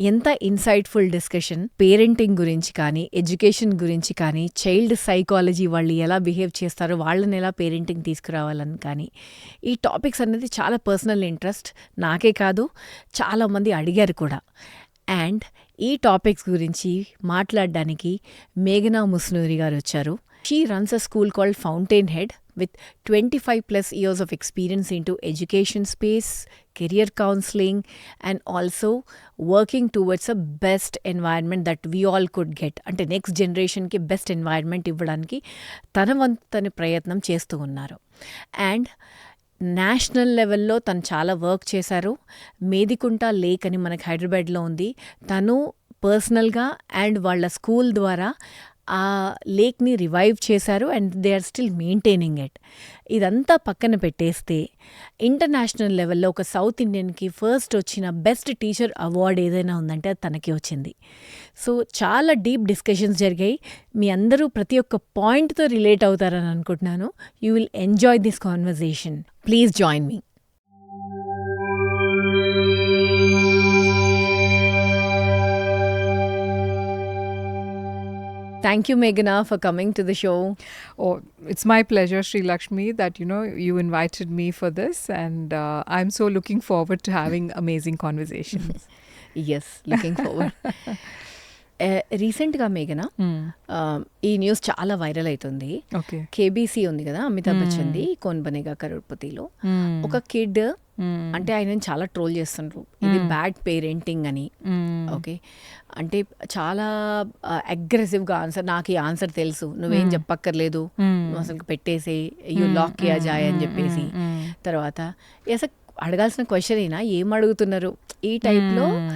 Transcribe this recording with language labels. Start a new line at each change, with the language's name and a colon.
Telugu: ఎంత insightful discussion parenting గురించి కానీ, ఎడ్యుకేషన్ గురించి కానీ, చైల్డ్ సైకాలజీ వాళ్ళు ఎలా బిహేవ్ చేస్తారో, వాళ్ళని ఎలా పేరెంటింగ్ తీసుకురావాలని కానీ, ఈ టాపిక్స్ అనేది చాలా పర్సనల్ ఇంట్రెస్ట్. నాకే కాదు, చాలామంది అడిగారు కూడా. అండ్ ఈ టాపిక్స్ గురించి మాట్లాడడానికి మేఘనా ముస్నూరి గారు వచ్చారు.
English: She runs a school called fountain head with 25+ years of experience into education space, career counseling, and also working towards a best environment that we all could get.
Telugu: అంటే నెక్స్ట్ జనరేషన్కి best environment ఇవ్వడానికి తన వంతు ప్రయత్నం చేస్తూ ఉన్నారు. And national లెవెల్లో తను చాలా వర్క్ చేశారు. మేదికుంట లేక్ అని మనకి హైదరాబాద్లో ఉంది. తను పర్సనల్గా అండ్ వాళ్ళ స్కూల్ ద్వారా ఆ లేక్ని రివైవ్ చేశారు and
English: They are still maintaining it.
Telugu: ఇదంతా పక్కన పెట్టేస్తే ఇంటర్నేషనల్ లెవెల్లో ఒక సౌత్ ఇండియన్కి ఫస్ట్ వచ్చిన బెస్ట్ టీచర్ అవార్డు ఏదైనా ఉందంటే అది తనకి వచ్చింది. సో చాలా డీప్ డిస్కషన్స్ జరిగాయి. మీ అందరూ ప్రతి ఒక్క పాయింట్తో రిలేట్ అవుతారని అనుకుంటున్నాను.
English: You will enjoy this conversation. Please join me. Thank you, Meghana, for coming to the show. Oh, it's my pleasure, Sri Lakshmi, that you invited me for this, and I'm so looking forward to having amazing conversations. Yes, looking forward.
Telugu: రీసెంట్గా మేఘనా ఈ news చాలా viral అవుతుంది. KBC ఉంది కదా, అమితాబ్ బచ్చన్ది, కౌన్ బనేగా కరోడ్పతిలో ఒక kid, అంటే ఆయన చాలా ట్రోల్ చేస్తుండ్రు, ఇది బ్యాడ్ పేరెంటింగ్ అని. ఓకే, అంటే చాలా అగ్రెసివ్గా ఆన్సర్, నాకు ఈ ఆన్సర్ తెలుసు, నువ్వేం చెప్పక్కర్లేదు, నువ్వు అసలు పెట్టేసి
Hindi: యూ లాక్ కియా జాయ్
Telugu: అని చెప్పేసి, తర్వాత అసలు అడగాల్సిన క్వశ్చన్ అయినా ఏం అడుగుతున్నారు ఈ టైప్లో.